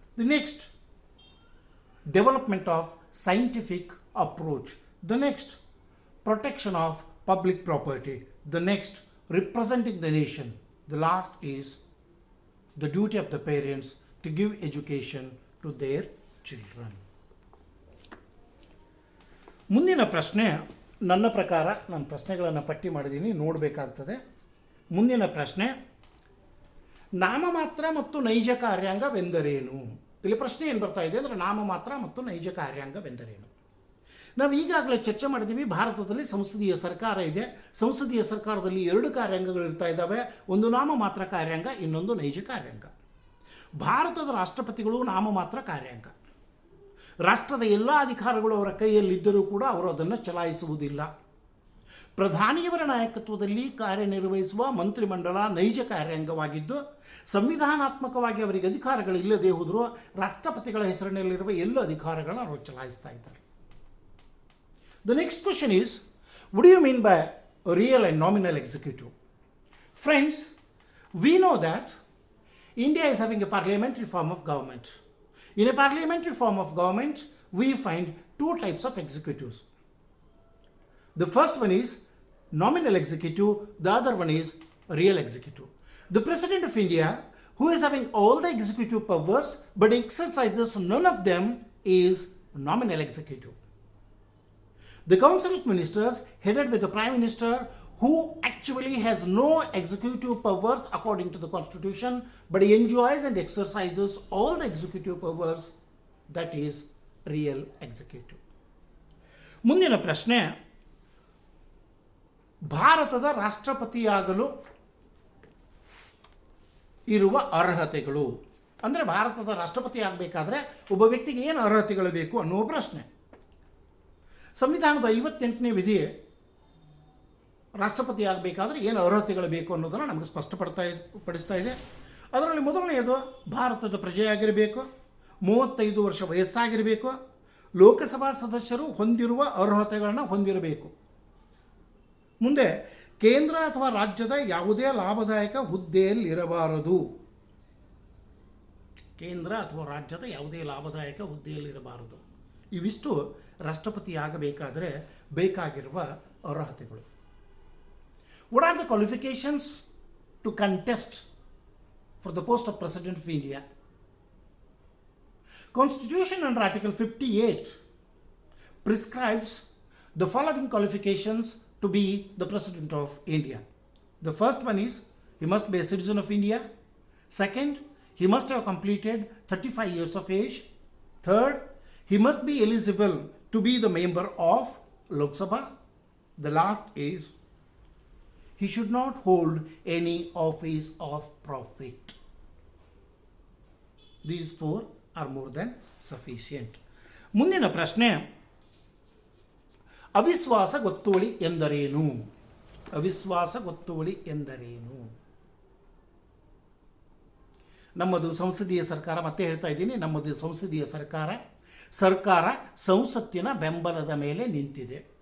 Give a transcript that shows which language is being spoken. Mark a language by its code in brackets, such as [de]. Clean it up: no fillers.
[en] The next, development of scientific approach. The next, protection of public property. The next, representing the nation. The last is the duty of the parents to give education to their children. [kn] ಮುಂದಿನ ಪ್ರಶ್ನೆ ನನ್ನ ಪ್ರಕಾರ ನಾನು ಪ್ರಶ್ನೆಗಳನ್ನು ಪಟ್ಟಿ ಮಾಡಿದ್ದೀನಿ, ನೋಡಬೇಕಾಗ್ತದೆ. ಮುಂದಿನ ಪ್ರಶ್ನೆ, ನಾಮಮಾತ್ರ ಮತ್ತು ನೈಜ ಕಾರ್ಯಾಂಗವೆಂದರೇನು? ಇಲ್ಲಿ ಪ್ರಶ್ನೆ ಏನು ಬರ್ತಾ ಇದೆ ಅಂದರೆ ನಾಮಮಾತ್ರ ಮತ್ತು ನೈಜ ಕಾರ್ಯಾಂಗವೆಂದರೇನು? ನಾವು ಈಗಾಗಲೇ ಚರ್ಚೆ ಮಾಡಿದ್ದೀವಿ. ಭಾರತದಲ್ಲಿ ಸಂಸದೀಯ ಸರ್ಕಾರ ಇದೆ. ಸಂಸದೀಯ ಸರ್ಕಾರದಲ್ಲಿ 2 ಕಾರ್ಯಾಂಗಗಳು ಇರ್ತಾ ಇದ್ದಾವೆ. ಒಂದು ನಾಮಮಾತ್ರ ಕಾರ್ಯಾಂಗ, ಇನ್ನೊಂದು ನೈಜ ಕಾರ್ಯಾಂಗ. ಭಾರತದ ರಾಷ್ಟ್ರಪತಿಗಳು ನಾಮಮಾತ್ರ ಕಾರ್ಯಾಂಗ. ರಾಷ್ಟ್ರದ ಎಲ್ಲ ಅಧಿಕಾರಗಳು ಅವರ ಕೈಯಲ್ಲಿದ್ದರೂ ಕೂಡ ಅವರು ಅದನ್ನು ಚಲಾಯಿಸುವುದಿಲ್ಲ. ಪ್ರಧಾನಿಯವರ ನಾಯಕತ್ವದಲ್ಲಿ ಕಾರ್ಯನಿರ್ವಹಿಸುವ ಮಂತ್ರಿಮಂಡಲ ನೈಜ ಕಾರ್ಯಾಂಗವಾಗಿದ್ದು, ಸಂವಿಧಾನಾತ್ಮಕವಾಗಿ ಅವರಿಗೆ ಅಧಿಕಾರಗಳಿಲ್ಲದೆ ಹೋದರೂ ರಾಷ್ಟ್ರಪತಿಗಳ ಹೆಸರಿನಲ್ಲಿರುವ ಎಲ್ಲ ಅಧಿಕಾರಗಳನ್ನು ಅವರು ಚಲಾಯಿಸ್ತಾ ಇದ್ದಾರೆ. [en] The next question is, what do you mean by real and nominal executive? Friends, we know that India is having a parliamentary form of government. In a parliamentary form of government, we find 2 types of executives. The first one is nominal executive, the other one is real executive. The President of India, who is having all the executive powers but exercises none of them, is nominal executive. The Council of Ministers, headed by the Prime Minister, who actually has no executive powers according to the Constitution, but he enjoys and exercises all the executive powers, that is real executive. [kn] ಮುಂದಿನ ಪ್ರಶ್ನೆ, ಭಾರತದ ರಾಷ್ಟ್ರಪತಿಯಾಗಲು ಇರುವ ಅರ್ಹತೆಗಳು. ಅಂದರೆ ಭಾರತದ ರಾಷ್ಟ್ರಪತಿ ಆಗಬೇಕಾದ್ರೆ ಒಬ್ಬ ವ್ಯಕ್ತಿಗೆ ಏನು ಅರ್ಹತೆಗಳು ಬೇಕು ಅನ್ನುವ ಪ್ರಶ್ನೆ. ಸಂವಿಧಾನದ 58ನೇ ವಿಧಿ ರಾಷ್ಟ್ರಪತಿ ಆಗಬೇಕಾದ್ರೆ ಏನು ಅರ್ಹತೆಗಳು ಬೇಕು ಅನ್ನೋದನ್ನು ನಮಗೆ ಸ್ಪಷ್ಟಪಡಿಸ್ತಾ ಇದೆ. ಅದರಲ್ಲಿ ಮೊದಲನೆಯದು ಭಾರತದ ಪ್ರಜೆಯಾಗಿರಬೇಕು, 35 ವರ್ಷ ವಯಸ್ಸಾಗಿರಬೇಕು, ಲೋಕಸಭಾ ಸದಸ್ಯರು ಹೊಂದಿರುವ ಅರ್ಹತೆಗಳನ್ನು ಹೊಂದಿರಬೇಕು. ಮುಂದೆ ಕೇಂದ್ರ ಅಥವಾ ರಾಜ್ಯದ ಯಾವುದೇ ಲಾಭದಾಯಕ ಹುದ್ದೆಯಲ್ಲಿರಬಾರದು. ಕೇಂದ್ರ ಅಥವಾ ರಾಜ್ಯದ ಯಾವುದೇ ಲಾಭದಾಯಕ ಹುದ್ದೆಯಲ್ಲಿರಬಾರದು. ಇವಿಷ್ಟು ರಾಷ್ಟ್ರಪತಿ ಆಗಬೇಕಾದರೆ ಬೇಕಾಗಿರುವ ಅರ್ಹತೆಗಳು. [en] What are the qualifications to contest for the post of President of India? Constitution under Article 58 prescribes the following qualifications to be the President of India. The first one is, he must be a citizen of India. Second, he must have completed 35 years of age. Third, he must be eligible to be the member of Lok Sabha. The last is, he should not hold any office of profit. These 4 are more than sufficient. [kn] ಮುಂದಿನ ಪ್ರಶ್ನೆ, ಅವಿಶ್ವಾಸ ಗೊತ್ತುವಳಿ ಎಂದರೇನು? ಅವಿಶ್ವಾಸ ಗೊತ್ತುವಳಿ ಎಂದರೇನು? ನಮ್ಮದು ಸಂಸದೀಯ ಸರ್ಕಾರ, ಮತ್ತೆ ಹೇಳ್ತಾ ಇದ್ದೀನಿ, ನಮ್ಮದು ಸಂಸದೀಯ ಸರ್ಕಾರ ಸಂಸತ್ತಿನ ಬೆಂಬಲದ ಮೇಲೆ ನಿಂತಿದೆ.